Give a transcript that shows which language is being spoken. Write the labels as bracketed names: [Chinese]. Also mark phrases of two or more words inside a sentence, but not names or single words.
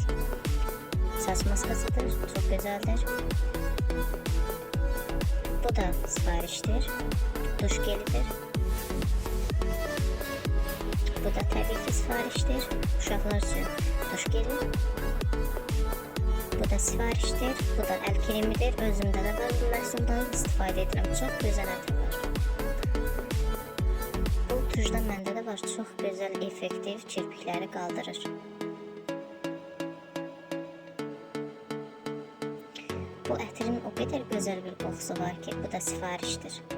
[Turkish] Saç maskasıdır. Çok güzeldir. [Azerbaijani] Bu da sifariştir. [Turkish] Duş gelidir. [Azerbaijani] Bu da [Turkish] tabii ki [Azerbaijani] sifariştir. [Turkish] Uşaqlar için duş geli. [Azerbaijani] Bu da sifariştir. [Turkish] Bu da el kremidir. [Azerbaijani] Özümdə də var bu məhsuldan istifadə edirəm. Çox gözəl ətri var. Bu tujda məndə də var. Çox gözəl, effektiv kirpikləri qaldırır. Bu ətrin o qədər gözəl bir qoxusu var ki, bu da sifarişdir.